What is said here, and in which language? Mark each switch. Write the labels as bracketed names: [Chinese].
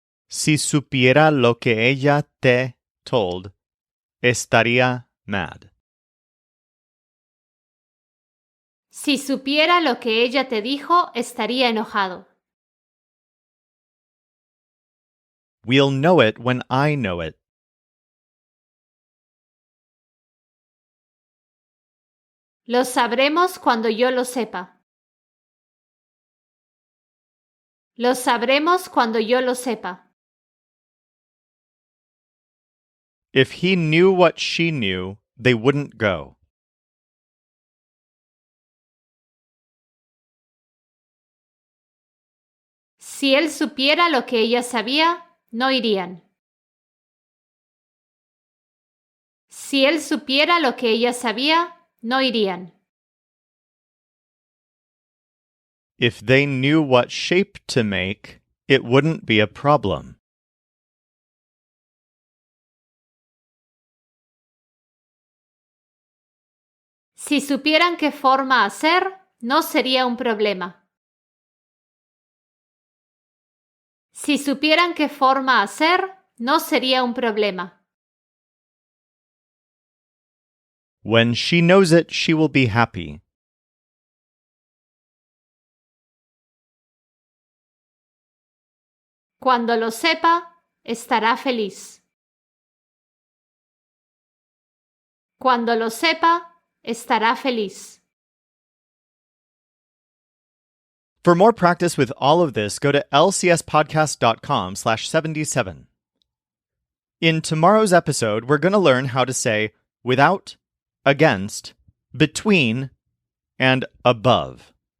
[Spanish] Si supiera lo que ella te [English] told, [Spanish] estaría [English] mad. [Spanish] Si supiera lo que ella te dijo, estaría enojado. [English] We'll know it when I know it. [Spanish] Lo sabremos cuando yo lo sepa. Lo sabremos cuando yo lo sepa. [English] If he knew what she knew, they wouldn't go. [Spanish] Si él supiera lo que ella sabía, no irían. Si él supiera lo que ella sabía, no irían. [English] If they knew what shape to make, it wouldn't be a problem. [Spanish] Si supieran qué forma hacer, no sería un problema. Si supieran qué forma hacer, no sería un problema. [English] When she knows it, she will be happy. [Spanish] Cuando lo sepa, estará feliz. Cuando lo sepa, estará feliz. [English] For more practice with all of this, go to lcspodcast.com/77. In tomorrow's episode, we're going to learn how to say without, against, between, and above.